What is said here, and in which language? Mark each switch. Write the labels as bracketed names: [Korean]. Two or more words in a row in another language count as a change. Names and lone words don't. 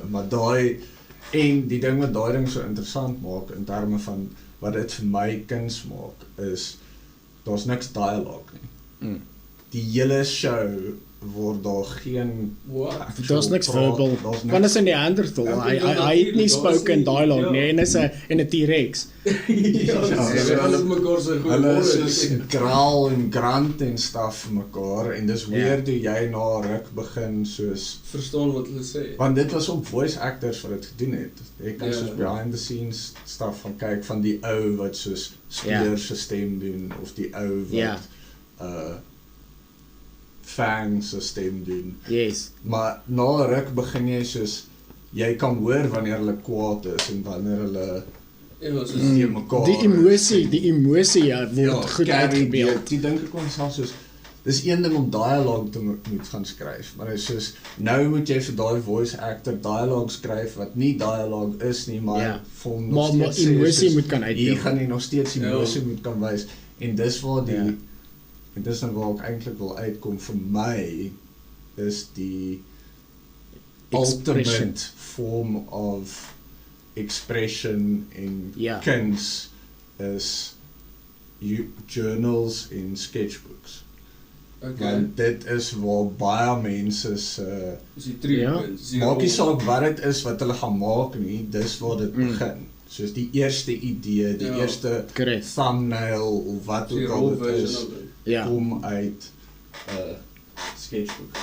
[Afrikaans] Maar en die ding wat daai ding so interessant maak, in terme van wat dit vir my kuns maak, is, daar's niks dialoog nie. Die hele show word daar geen... Daar's niks verbal. Want is 'n Neanderthal. Hy het nie [English] spoken dialogue [Afrikaans] nie, en is 'n T-Rex. Hulle is soos graal en grant en stuff vir mekaar, en dis weer toe jy na ruk begin soos... Verstaan wat hulle sê. Want dit was op [English] voice actors [Afrikaans] wat dit gedoen het. Jy kan soos [English] behind the scenes stuff [Afrikaans] van kyk, van die ou wat soos Spear se stem doen, of die ou wat... Fang se stem doen. Yes. Maar na 'n ruk begin jy soos, jy kan hoor wanneer hulle kwaad is en wanneer hulle mekaar. Die emosie word goed uitgebeeld. Die dink ek onsself soos, dis een ding om dialoog te moet gaan skryf, maar is soos, nou moet jy vir daai [English] voice actor [Afrikaans] dialoog skryf wat nie dialoog is nie, maar vir hom nog steeds emosie moet kan uitbeeld. Hier gaan jy nog steeds emosie moet kan wys, en dis waar die en dis dan waar ek eintlik wil uitkom vir my, is die [English] ultimate form of expression [Afrikaans] in kuns is journals en sketchbooks. Want dit is waar baie mense maak nie saak wat dit is wat hulle gaan maak nie, dis waar dit begin. Soos die eerste idee, die eerste thumbnail, of wat ook al dit is, kom uit sketchbook.